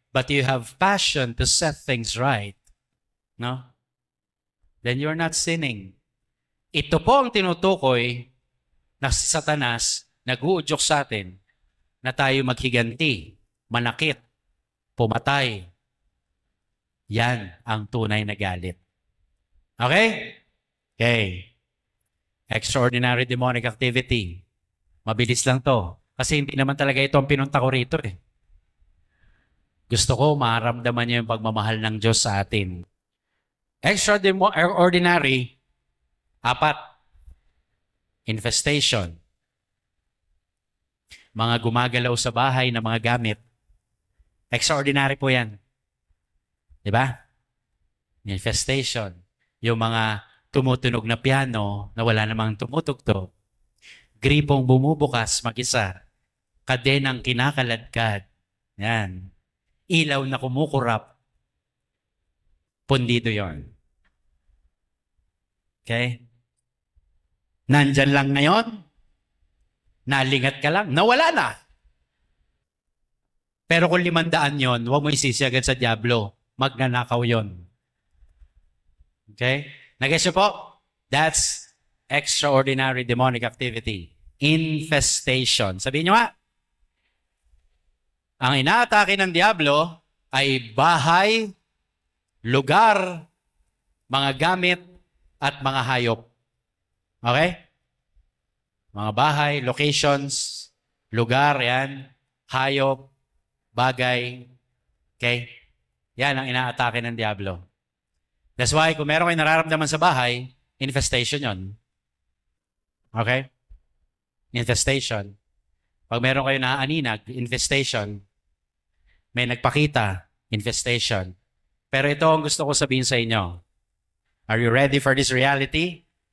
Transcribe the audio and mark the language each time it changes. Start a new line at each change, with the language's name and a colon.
English: But you have passion to set things right. No? Then you're not sinning.
Filipino: Ito po ang tinutukoy na si Satanas nag-uudyok sa atin na tayo maghiganti, manakit, pumatay. Yan ang tunay na galit. Okay? Okay.
English: Extraordinary demonic activity.
Filipino: Mabilis lang to. Kasi hindi naman talaga ito ang pinunta ko rito eh. Gusto ko maramdaman niyo yung pagmamahal ng Diyos sa atin.
English: Extraordinary, 4. Infestation.
Filipino: Mga gumagalaw sa bahay na mga gamit. Extraordinary po yan. Diba? Infestation. Yung mga tumutunog na piano na wala namang tumutugtog. Gripong bumubukas mag-isa. Kadenang kinakaladkad. Yan. Ilaw na kumukurap. Pundido yon. Okay? Nandyan lang ngayon. Nalingat ka lang. Nawala na. Pero kung 500 yon, huwag mo isisi agad sa Diablo. Magnanakaw yon. Okay? Nag-guess niyo po?
English: That's extraordinary demonic activity. Infestation.
Filipino: Sabihin nyo nga, ang inaatake ng Diablo ay bahay, lugar, mga gamit, at mga hayop. Okay? Mga bahay, locations, lugar, yan, hayop, bagay. Okay? Yan ang inaatake ng Diablo.
English: That's why
Filipino: kung meron kayo nararamdaman sa bahay, infestation yon. Okay? Infestation. Pag meron kayo naaaninag, infestation. May nagpakita, infestation. Pero ito ang gusto ko sabihin sa inyo.
English: Are you ready for this reality?